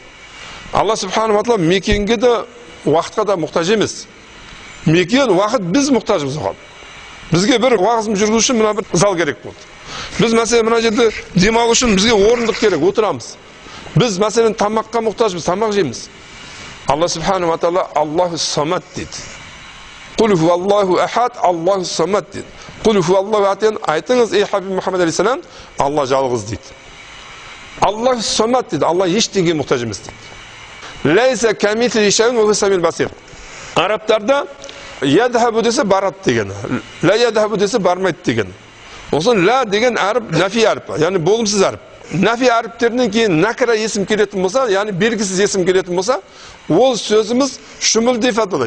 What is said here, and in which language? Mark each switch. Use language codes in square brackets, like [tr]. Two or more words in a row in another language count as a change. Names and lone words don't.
[kk] Алла [ar] سبحانه وتعالى [kk] мекенге де уақытқа да мұқтаж емес. Мекен, уақыт біз мұқтажымыз оған. Бізге бір уағызым жүргізу үшін мына бір зал керек болды. Біз мәселен мына жерде демалу үшін бізге орындық керек, отырамыз. Біз мәселен тамаққа мұқтажбыз, тамақ жейміз. [ar] الله سبحانه وتعالى الله الصمد дейді. قل هو الله أحد الله الصمد дейді. قل هو الله أحد, [kk] айтыңыз, ей Хабиб Мұхаммад алейхиссалам, Алла жалғыз дейді. [ar] الله الصمد [kk] дейді, Алла ештеңеге мұқтаж емес дейді. [ar] ليس كمثله شيء وهو السميع البصير. [kk] Арабтарда ядхабу десе барады деген, [ar] لا يذهب [kk] десе бармайды деген. Осын ла деген әріп нафи әріпі, яғни болымсыз әріп. Нафи әріптерінен кейін накра есім келетін болса, яғни белгісіз есім келетін болса, ол сөзіміз шүміл деп аталады.